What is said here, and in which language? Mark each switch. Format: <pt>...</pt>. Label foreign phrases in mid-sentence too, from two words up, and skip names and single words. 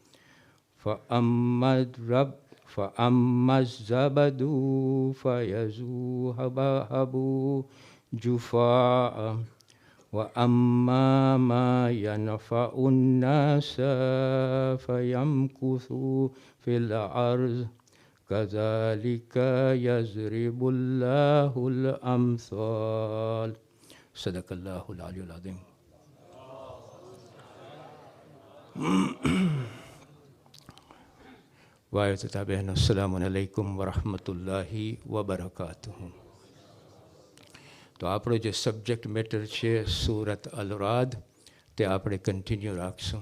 <ar>فأما الزبد فيذهب جفاء وأما ما ينفع الناس فيمكث في الأرض كذلك يضرب الله الأمثال صدق الله العلي العظيم.</ar> <gu>ભાઈઓ તથા બહેનો,</gu> <ar>السلام عليكم ورحمة الله وبركاته.</ar> <gu>તો આપણો જે</gu> <en>subject matter</en> <gu>છે સૂરત અલ-રાદ, તે આપણે કન્ટિન્યુ રાખશું.</gu>